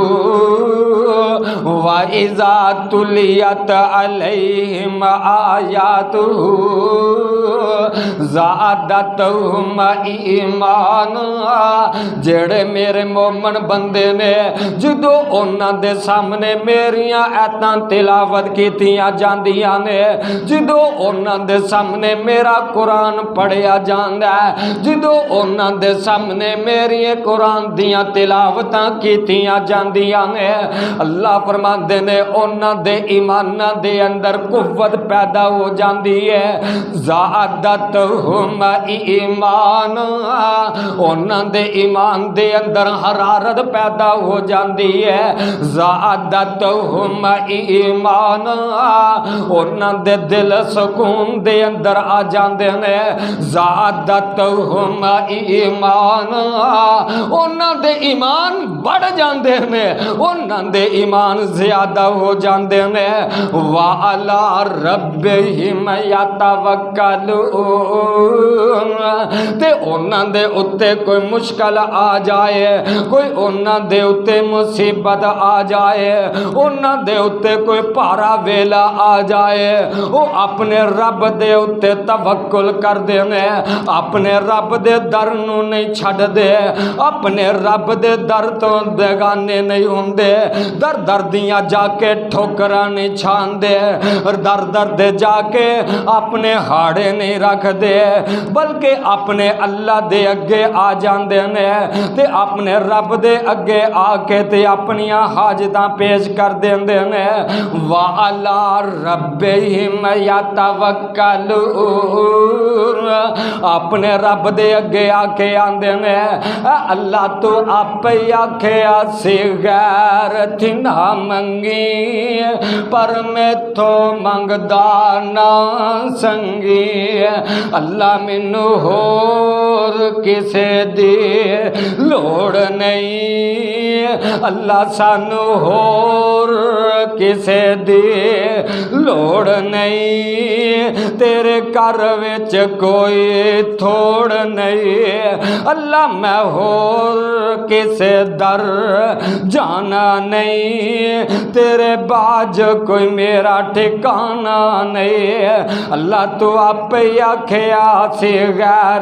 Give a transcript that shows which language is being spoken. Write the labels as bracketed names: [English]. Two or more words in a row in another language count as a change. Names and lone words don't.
[Arabic] وَإِذَا تُلِيَتْ عَلَيْهِمْ آيَاتُهُ زَادَتْهُمْ ایمانا [Punjabi] جڑے میرے مومن بندے نے جدو انہاں دے سامنے میریاں ایتاں تلاوت کیتیاں جاندیاں نے جدو انہاں دے سامنے میرا قرآن پڑھیا جاندا ہے جدو انہاں دے سامنے میری قرآن دیاں تلاوتاں کیتیاں جاندیاں نے اللہ فرماندے نے انہاں دے ایماناں دے اندر قوت پیدا ہو جاندی ہے [Arabic] زادتہم ایمانا [Punjabi] انہاں دے ایمان دے اندر حرارت پیدا ہو جاندی ہے [Arabic] زادتہم ایمانا [Punjabi] انہاں دے دل سکون دے اندر آ جاندے نے [Arabic] زادتہم ایمانا [Punjabi] انہاں دے ایمان بڑھ جاندے نے انہاں دے ایمان زیادہ ہو جاندے نے [Arabic] وَعَلَىٰ رَبِّهِمْ يَتَوَكَّلُونَ [Punjabi] تے انہاں دے اتے کوئی مشکل آ جائے کوئی انہاں دے اتے مصیبت آ جائے انہاں دے اتے کوئی پارا ویلا آ جائے وہ اپنے رب دے اتے توکل کر دے اپنے رب دے در نو نہیں چھڑ دے اپنے رب دے در تو بیگانے نہیں ہوندے در در دیاں جا کے ٹھوکراں نہیں چھان دے در در دے جا کے اپنے ہاڑے نہیں رکھ دے بلکہ اپنے اللہ دے اگے آ جاندے نے تے اپنے رب دے اگے آ کے تے اپنیاں حاجتاں پیش کر دیندے نے [Arabic] وَعَلَىٰ رَبِّهِمْ [Punjabi] يَتَوَكَّلُونَ اپنے رب دے اگے آ کے آندے نے اللہ تو آپ ہی آکھیا سی غیر تھی نہ منگی پر میں تو منگدا نہ سنگی اللہ مینو ہور کسے دی لوڑ نہیں اللہ سانو ہور کسے دی لوڑ نہیں تیرے گھر وچ کوئی تھوڑ نہیں اللہ میں ہور کسے در جانا نہیں تیرے باج کوئی میرا ٹھکانا نہیں اللہ تو آپ ہی آکھیا سی غیر